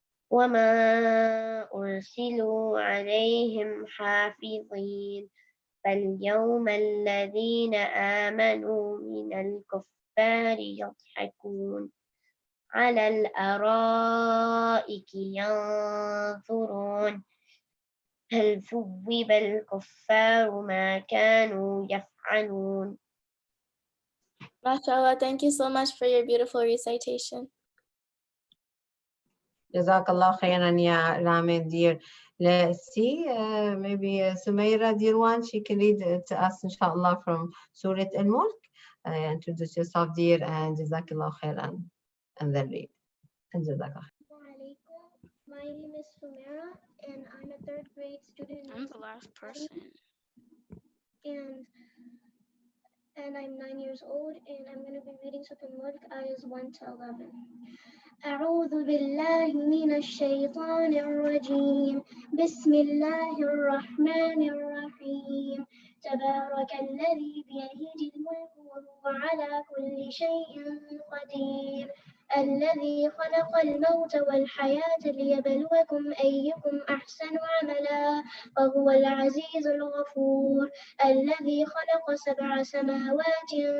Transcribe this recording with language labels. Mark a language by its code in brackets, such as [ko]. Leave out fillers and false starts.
[ar] وما أرسلوا عليهم حافظين فاليوم الذين آمنوا من الكفار يضحكون على الأرائك ينظرون هل ثوب الكفار ما كانوا يفعلون. [en] MashaAllah, thank you so much for your beautiful recitation. Jazakallah khairan, ya Ramin, dear. Let's see, maybe Sumaira, dear one, she can read to us, inshallah, from Surah Al-Mulk. Introduce yourself, dear, and Jazakallah khairan, and then read. And Jazakallah. My name is Sumaira, and I'm a third grade student. I'm the last person. And I'm 9 years old, and I'm going to be reading Surah Al-Mulk, ayahs 1 to 11. [ar] أعوذ بالله من الشيطان الرجيم بسم الله الرحمن الرحيم تبارك الذي بيده الملك وهو على كل شيء قدير الذي خلق الموت والحياة ليبلوكم أيكم أحسن عملا وهو العزيز الغفور الذي خلق 7 سماوات